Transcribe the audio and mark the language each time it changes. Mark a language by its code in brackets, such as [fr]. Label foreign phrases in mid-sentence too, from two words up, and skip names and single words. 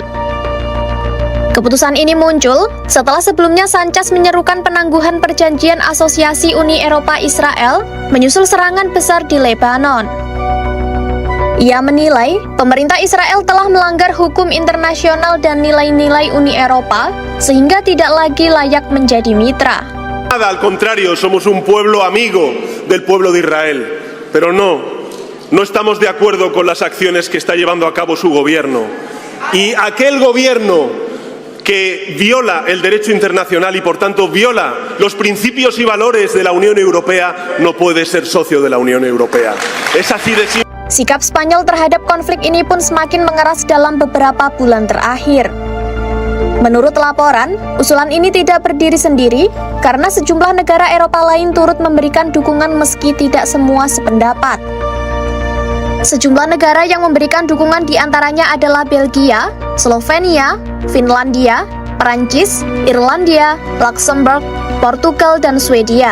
[id] Keputusan ini muncul setelah sebelumnya Sánchez menyerukan penangguhan perjanjian asosiasi Uni Eropa-Israel menyusul serangan besar di Lebanon. Ia menilai pemerintah Israel telah melanggar hukum internasional dan nilai-nilai Uni Eropa sehingga tidak lagi layak menjadi mitra. [es] Al contrario, somos un pueblo amigo del pueblo de Israel, pero no estamos de acuerdo con las acciones que está llevando a cabo su gobierno. Y aquel gobierno que viola el derecho internacional y por tanto viola los principios y valores de la Unión Europea no puede ser socio de la Unión Europea. Es así de simple. [id] Sikap Spanyol terhadap konflik ini pun semakin mengeras dalam beberapa bulan terakhir. Menurut laporan, usulan ini tidak berdiri sendiri karena sejumlah negara Eropa lain turut memberikan dukungan meski tidak semua sependapat. Sejumlah negara yang memberikan dukungan diantaranya adalah Belgia, Slovenia, Finlandia, Perancis, Irlandia, Luxembourg, Portugal, dan Swedia.